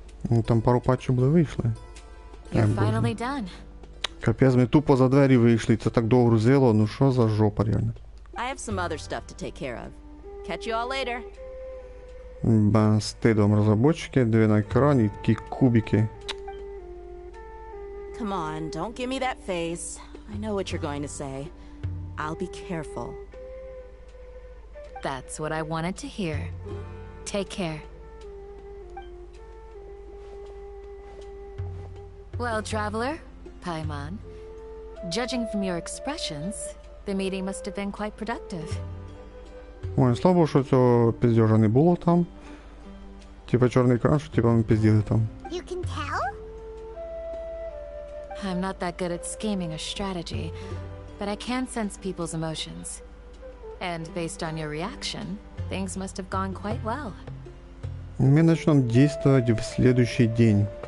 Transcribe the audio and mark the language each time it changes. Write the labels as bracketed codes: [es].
[uk] Ну, там пару патчів були вийшли. [en] You're finally done. [uk] Капець, ми тупо за двері вийшли, це так довго грузило, ну що за жопа реально. [en] I have some other stuff to take care of. Catch you all later. [uk] Стидом розробники, диви на екрані, такі кубики. [en] Come on, don't give me that face. I know what you're going to say. I'll be careful. That's what I wanted to hear. Take care. Well, traveler, Paimon, judging from your expressions, the meeting must have been quite productive. [uk] Ой, слабо, що цього пиздежа не було там. Типа чорний екран, що типа ми пизділи там. [en] You can tell? I'm not that good at scheming or strategy, but I can sense people's emotions. And based on your reaction, things must have gone quite well. [ru] Мы начнем действовать в следующий день.